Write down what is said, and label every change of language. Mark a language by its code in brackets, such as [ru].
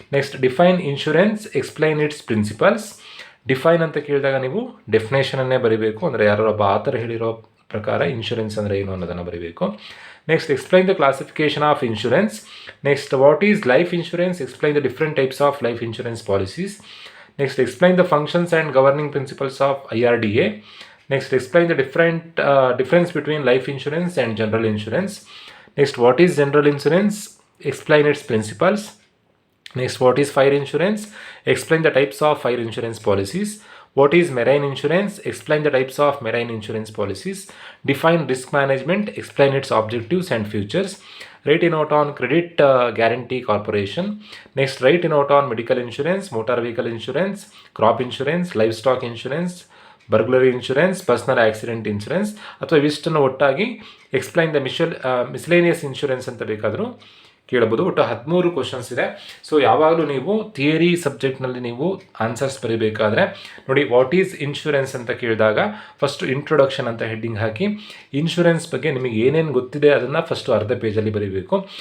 [en] Next, define insurance, explain its principles. [kn] Define ಅಂತ ಕೇಳಿದಾಗ ನೀವು ಡೆಫಿನೇಷನನ್ನೇ ಬರೀಬೇಕು, ಅಂದರೆ ಯಾರೋ ಒಬ್ಬ ಆಥರ್ ಹೇಳಿರೋ ಪ್ರಕಾರ ಇನ್ಶೂರೆನ್ಸ್ ಅಂದರೆ ಏನು ಅನ್ನೋದನ್ನು ಬರೀಬೇಕು. [en] Next, explain the classification of insurance. Next, what is life insurance, explain the different types of life insurance policies. Next, explain the functions and governing principles of IRDA. Next, explain the difference between life insurance and general insurance. Next, what is general insurance? Explain its principles. Next, what is fire insurance? Explain the types of fire insurance policies. What is marine insurance? Explain the types of marine insurance policies. Define risk management. Explain its objectives and features. Write a note on Credit Guarantee Corporation. Next, write a note on medical insurance, motor vehicle insurance, crop insurance, livestock insurance, burglary insurance, personal accident insurance. [kn] ಅಥವಾ ಇವಿಷ್ಟನ್ನು ಒಟ್ಟಾಗಿ [en] explain the miscellaneous insurance [kn] ಅಂತ ಬೇಕಾದರೂ ಕೇಳಬಹುದು. ಒಟ್ಟು 13 questions ಇದೆ. So ಯಾವಾಗಲೂ ನೀವು theory ಸಬ್ಜೆಕ್ಟ್ನಲ್ಲಿ ನೀವು ಆನ್ಸರ್ಸ್ ಬರೀಬೇಕಾದ್ರೆ ನೋಡಿ, [en] what is insurance [kn] ಅಂತ ಕೇಳಿದಾಗ ಫಸ್ಟು ಇಂಟ್ರೊಡಕ್ಷನ್ ಅಂತ ಹೆಡ್ಡಿಂಗ್ ಹಾಕಿ, ಇನ್ಶೂರೆನ್ಸ್ ಬಗ್ಗೆ ನಿಮಗೆ ಏನೇನು ಗೊತ್ತಿದೆ ಅದನ್ನು ಫಸ್ಟು ಅರ್ಧ ಪೇಜಲ್ಲಿ ಬರೀಬೇಕು.